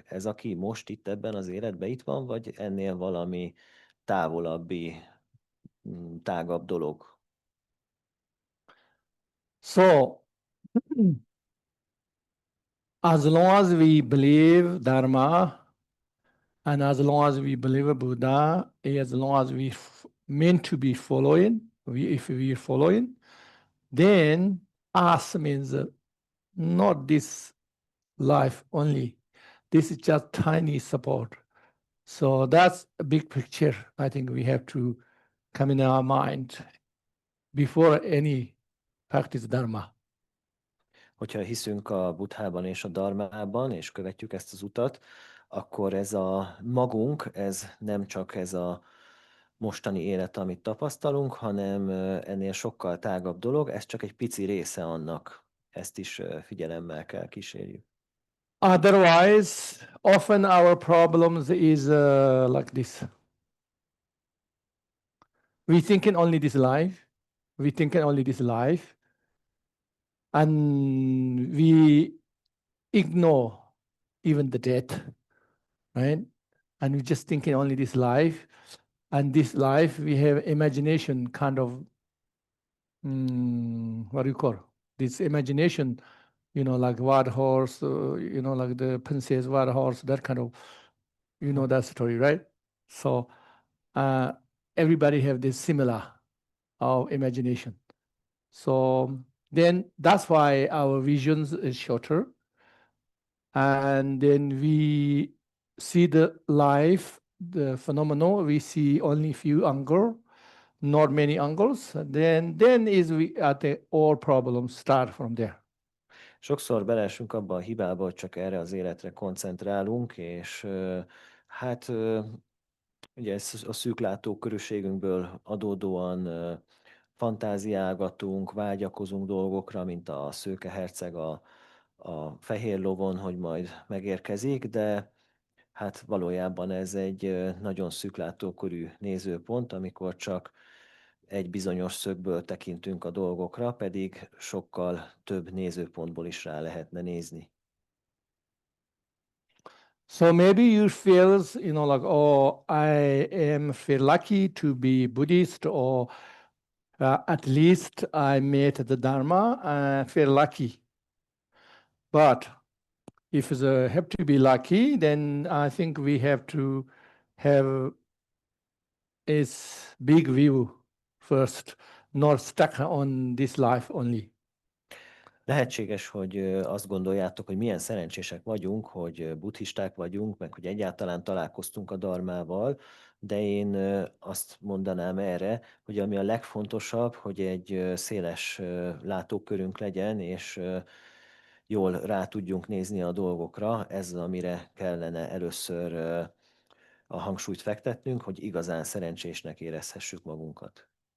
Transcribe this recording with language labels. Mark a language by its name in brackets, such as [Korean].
[Hungarian] Ez, aki most itt ebben az életben itt van, vagy ennél valami távolabbi, tágabb dolog. [English] So, as long as we believe Dharma, and as long as we believe Buddha, as long as we meant to be following, if we are following, then us means not this life only. This is just tiny support. So that's a big picture. I think we have to come in our mind before any practice Dharma. [Hungarian] Hogyha hiszünk a Buddhában és a dharmában, és követjük ezt az utat, akkor ez a magunk, ez nem csak ez a mostani élet, amit tapasztalunk, hanem ennél sokkal tágabb dolog, ez csak egy pici része annak. Ezt is figyelemmel kell kísérjük. [English] Otherwise, often our problems is like this. We thinking only this life. We thinking only this life. And we ignore even the death, right? And we just thinking only this life. And this life, we have imagination kind of, what do you call this imagination like war horse, like the princess war horse, that kind of, that story, right? So everybody have this similar imagination. So then that's why our visions is shorter. And then we see the life, the phenomenon, we see only few angle, not many angles. Then is all problems start from there. [Hungarian] Sokszor beleesünk abba a hibába, hogy csak erre az életre koncentrálunk, és hát ugye ez a szűk látókörűségünkből adódóan fantáziálgatunk, vágyakozunk dolgokra, mint a szőke herceg a fehér lovon, hogy majd megérkezik, de hát valójában ez egy nagyon szűk látókörű nézőpont, amikor csak egy bizonyos szögből tekintünk a dolgokra, pedig sokkal több nézőpontból is rá lehetne nézni. [English] So maybe you feel, like, oh, I feel lucky to be Buddhist, or at least I met the Dharma, I feel lucky. But if they have to be lucky, then I think we have to have a big view first, not stuck on this life only. [Hungarian] Lehetséges, hogy azt gondoljátok, hogy milyen szerencsések vagyunk, hogy buddhisták vagyunk, meg hogy egyáltalán találkoztunk a dharmával, de én azt mondanám erre, hogy ami a legfontosabb, hogy egy széles látókörünk legyen, és jól rá tudjunk nézni a dolgokra, ez az, amire kellene először a hangsúlyt fektetnünk, hogy igazán szerencsésnek érezhessük magunkat.